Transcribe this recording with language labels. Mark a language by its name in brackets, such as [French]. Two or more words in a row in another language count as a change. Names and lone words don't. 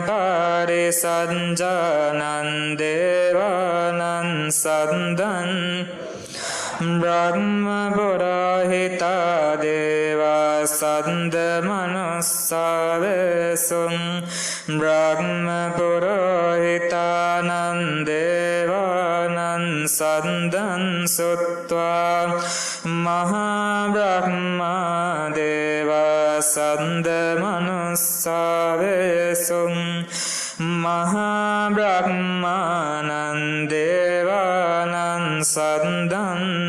[Pali] පාරිසංජානං දේවානං සද්දං බ්‍රහ්ම පුරෝහිතා දේවා සද්ද මනුස්සාවේසුං බ්‍රහ්ම පුරෝහිතානං දේවානං සද්දං සුත්වා මහා බ්‍රහ්මා දේවා සද්ද මනුස්සාවේසුං මහා බ්‍රහ්මානං දේවානං සද්දං